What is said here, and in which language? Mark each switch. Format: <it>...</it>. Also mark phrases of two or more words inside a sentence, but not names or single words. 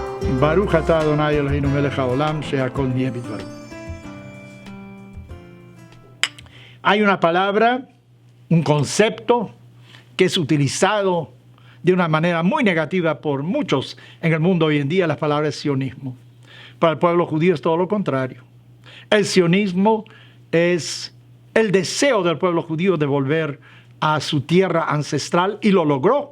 <he>ברוך אתה אדוני אלוהינו מלך העולם, שהכל נהיה בדברו.</he> <es>Hay una palabra, un concepto que es utilizado de una manera muy negativa por muchos en el mundo hoy en día. La palabra es sionismo. Para el pueblo judío es todo lo contrario. El sionismo es el deseo del pueblo judío de volver a su tierra ancestral, y lo logró.</es>